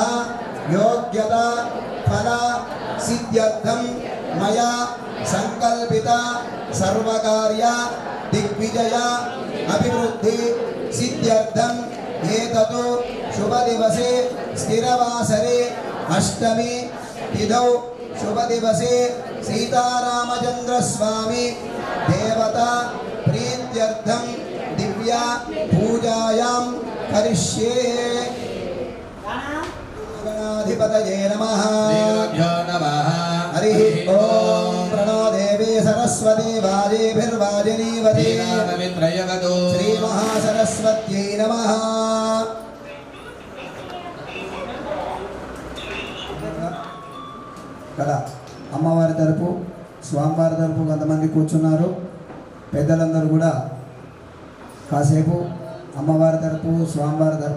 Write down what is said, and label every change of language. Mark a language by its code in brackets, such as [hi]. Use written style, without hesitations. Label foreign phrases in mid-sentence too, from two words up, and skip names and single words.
[sa] योग्यता फल सिद्ध्यर्थं मया संकल्पित सर्वकार्य दिग्विजय अभिवृद्धि सिद्ध्यर्थं एततो शुभ दिवसे स्थिरवासरे अष्टमी तिथौ शुभ दिवसे सीतारामचंद्र स्वामी देवता प्रीत्यर्थं दिव्या पूजायां करिष्ये गणाधिपतये नमः हरि ओम प्रणो देवी सरस्वती वाजेभिर्वाजिनीवती श्री महासरस्वत्यै नमः [te] కదా అమ్మవారి తరపు స్వామివారి తరపు కొంతమంది కూర్చున్నారు పెద్దలందరూ కూడా కాసేపు అమ్మవారి తరపు స్వామివారి తరపు